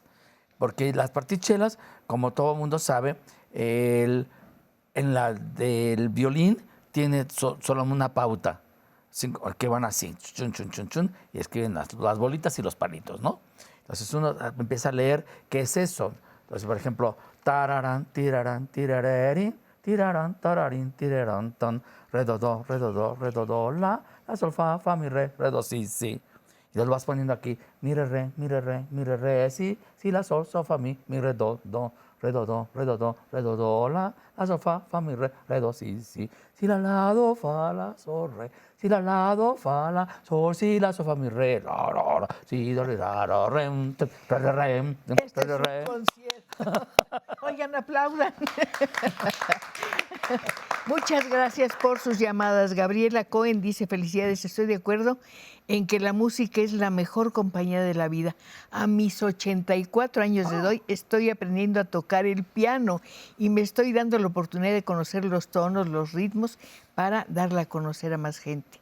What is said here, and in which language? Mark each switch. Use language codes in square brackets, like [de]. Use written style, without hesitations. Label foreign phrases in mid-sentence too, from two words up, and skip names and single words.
[es] Porque las partichelas, como todo el mundo sabe, en la del violín tiene solo una pauta, que van así, chun, chun, chun, chun, y escriben las bolitas y los palitos, ¿no? Entonces uno empieza a leer qué es eso. Entonces, por ejemplo, tararán, tirarán, tirarerín, tirarán, tararín, tirarán, ton, re, do, la, sol, fa, mi, re, do, si, si. Y los vas poniendo aquí, mi, re, si, la, sol, fa, mi, re, do, re, do, la, sol, fa, mi, re, do, si, la, do, fa, la, sol, re, si, la, do, fa, la, sol, si, la, sol, fa, mi, re, si, do, re, Este es un concierto. Oigan, aplaudan. Muchas gracias por sus llamadas. Gabriela Cohen dice, felicidades, estoy de acuerdo en que la música es la mejor compañía de la vida. A mis 84 años de edad estoy aprendiendo a tocar el piano y me estoy dando la oportunidad de conocer los tonos, los ritmos, para darla a conocer a más gente.